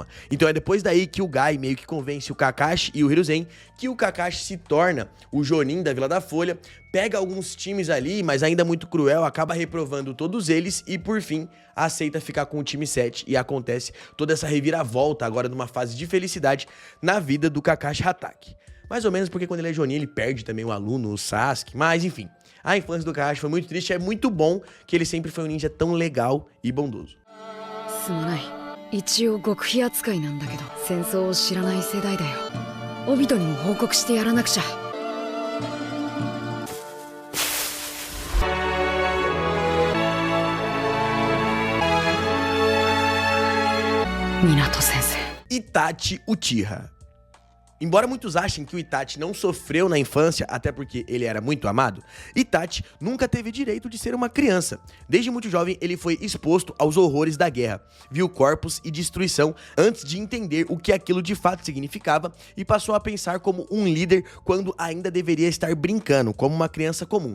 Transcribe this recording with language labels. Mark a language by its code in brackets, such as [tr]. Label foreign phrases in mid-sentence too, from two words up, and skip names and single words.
[pt] Então é depois daí que o Gai meio que convence o Kakashi e o Hiruzen que o Kakashi se torna o Jonin da Vila da Folha, pega alguns times ali, mas ainda muito cruel, acaba reprovando todos eles e por fim aceita ficar com o time 7 e acontece toda essa reviravolta agora numa fase de felicidade na vida do Kakashi Hatake. Mais ou menos porque quando ele é Jonin ele perde também o aluno, o Sasuke, mas enfim, a infância do Kakashi foi muito triste, é muito bom que ele sempre foi um ninja tão legal e bondoso. [ja] 一応極秘扱いなんだけど戦争を知らない世代だよ。オビトにも報告してやらなくちゃ。Minato Sensei. [pt] Itachi Uchiha. Embora muitos achem que o Itachi não sofreu na infância, até porque ele era muito amado, Itachi nunca teve direito de ser uma criança. Desde muito jovem, ele foi exposto aos horrores da guerra, viu corpos e destruição antes de entender o que aquilo de fato significava e passou a pensar como um líder quando ainda deveria estar brincando, como uma criança comum.